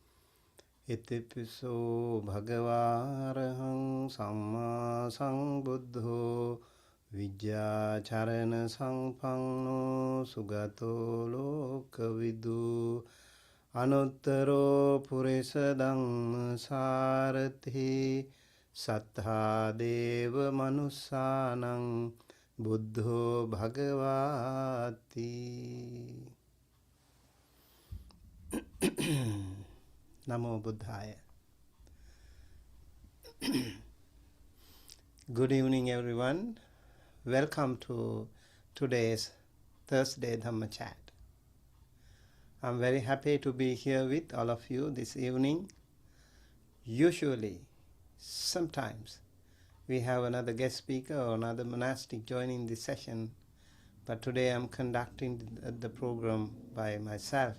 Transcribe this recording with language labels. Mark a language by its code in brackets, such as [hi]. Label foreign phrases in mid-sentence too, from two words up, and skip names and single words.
[pi] itipiso bhagavarahang samma sambuddho vijjacharana sampanno sugato lokavidu anuttaro purisa dhamma sarathi Sattha deva manussanang buddho bhagavati. Namo Buddhaya. [en] Good evening, everyone. Welcome to today's Thursday Dhamma Chat. I'm very happy to be here with all of you this evening. Usually, sometimes we have another guest speaker or another monastic joining the session, but today I'm conducting the program by myself.